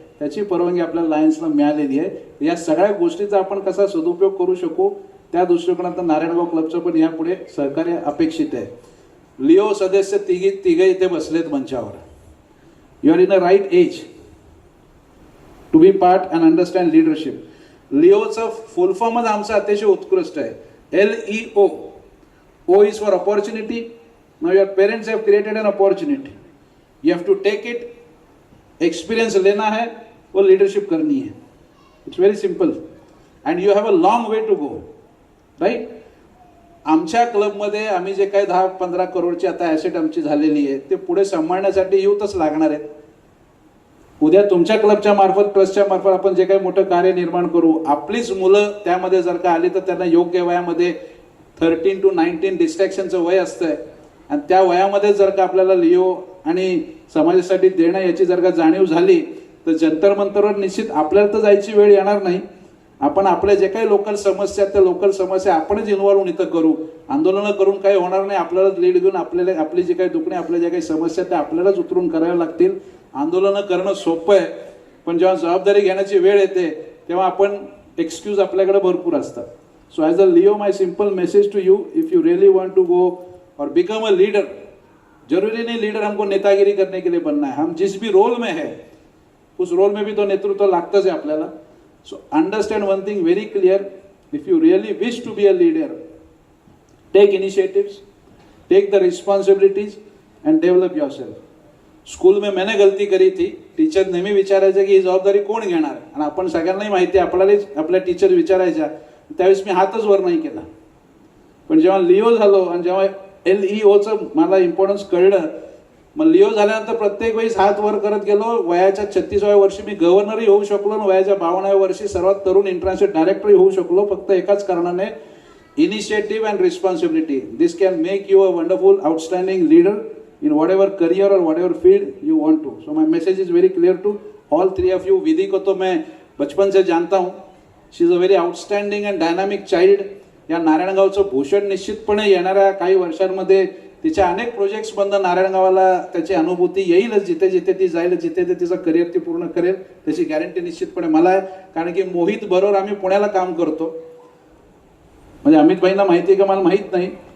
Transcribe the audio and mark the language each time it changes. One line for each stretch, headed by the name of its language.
Marathi: त्याची परवानगी आपल्याला लायन्सला मिळालेली आहे. या सगळ्या गोष्टीचा आपण कसा सदुपयोग करू शकू त्या दृष्टिकोनातून नारायणगाव क्लबचं पण यापुढे सहकार्य अपेक्षित आहे. लिओ सदस्य तिघे इथे बसलेत मंचावर.
English: You are in a right age to be part and understand leadership.
Marathi: लिओचं फुल फॉर्मच आमचा अतिशय उत्कृष्ट आहे.
English: LEO. O is for opportunity. Now your parents have created an opportunity. You have to take it.
Hindi: Experience लेना है वो leadership करनी है.
English: It's very simple and you have a long way to go. Right.
Marathi: आमच्या क्लबमध्ये आम्ही जे काही 10-15 करोडची आता ॲसेट आमची झालेली आहे ते पुढे सांभाळण्यासाठी युथच लागणार आहेत. उद्या तुमच्या क्लबच्या मार्फत ट्रस्टच्या मार्फत आपण जे काही मोठं कार्य निर्माण करू, आपलीच मुलं त्यामध्ये जर का आली तर त्यांना योग्य वयामध्ये 13 to 19 डिस्ट्रॅक्शनचं वय असतंय आणि त्या वयामध्ये जर का आपल्याला लिओ आणि समाजासाठी देणं याची जर का जाणीव झाली तर जंतर मंतरवर निश्चित आपल्याला तर जायची वेळ येणार नाही. आपण आपल्या जे काही लोकल समस्या आहेत त्या लोकल समस्या आपणच इन्व्हॉल्व होऊन इथं करू. आंदोलनं करून काही होणार नाही. आपल्यालाच लीड घेऊन आपल्याला आपली जी काही दुखणे आपल्या ज्या काही समस्या आहेत त्या आपल्यालाच उतरून कराव्या लागतील. आंदोलनं करणं सोपं आहे पण जेव्हा जबाबदारी घेण्याची वेळ येते तेव्हा आपण एक्सक्यूज आपल्याकडे भरपूर असतात.
English: so as a Leo my simple message to you, if you really want to go और become a leader,
Hindi: जरूरी नहीं लीडर हमको नेतागिरी करने के लिए बनना है. हम जिस भी रोल में है उस रोल में भी तो नेतृत्व
Marathi: लागतच
Hindi: है आपल्याला.
English: So understand one thing very clear, if you really wish to be a leader, take initiatives, take the responsibilities and develop yourself.
Hindi: School में मैंने गलती करी थी.
Marathi: टीचर नेहमी विचारायचं की ही जबाबदारी कोण घेणार आणि आपण सगळ्यांनाही माहिती आहे आपल्यालाच आपल्या टीचर विचारायच्या. त्यावेळेस मी हातच वर नाही केला. पण जेव्हा लिओ झालो आणि जेव्हा LEOचं मला इम्पॉर्टन्स कळलं, मग लिओ झाल्यानंतर प्रत्येक वेळेस हात वर करत गेलो. वयाच्या 36व्या वर्षी मी गव्हर्नरही होऊ शकलो आणि वयाच्या 52व्या वर्षी सर्वात तरुण इंटरनॅशनल डायरेक्टरही होऊ शकलो. फक्त एकाच कारणाने,
English: Initiative and responsibility. This can make you a wonderful outstanding leader in whatever career or whatever field you want to. So my message is very clear to all three of you.
Hindi: विधी को तो मैं बचपन से जानता हूँ.
English: She is a very outstanding and dynamic child.
Marathi: या नारायणगावचं भूषण निश्चितपणे येणाऱ्या काही वर्षांमध्ये तिच्या अनेक प्रोजेक्ट्स बंद नारायणगावाला त्याची अनुभूती येईलच. जिथे जिथे ती जाईल, जिथे ते तिचं करिअर ती पूर्ण करेल त्याची गॅरंटी निश्चितपणे मला आहे. कारण की मोहित बरोबर आम्ही पुण्याला काम करतो. म्हणजे अमित भाईंना माहिती आहे का मला माहीत नाही.